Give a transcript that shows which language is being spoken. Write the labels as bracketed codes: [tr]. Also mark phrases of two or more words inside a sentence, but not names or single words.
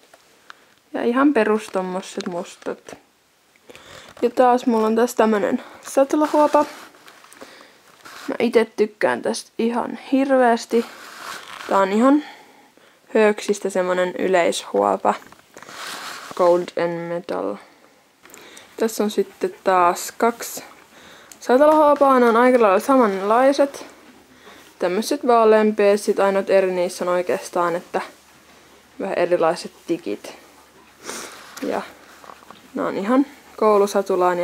[fi] Ja ihan perus tommoset mustat. Ja taas mulla on tässä tämmönen satulahuopa. Mä ite tykkään tästä ihan hirveästi. Tää on ihan Hööksistä semmonen yleishuopa. Gold and Metal. Tässä on sitten taas 2 satulahuopaa. Ne on aika lailla samanlaiset. Tämmöiset vaaleanpeet, sit ainoat eri niissä on oikeastaan, että vähän erilaiset tikit. Ja nää on ihan koulusatulaan.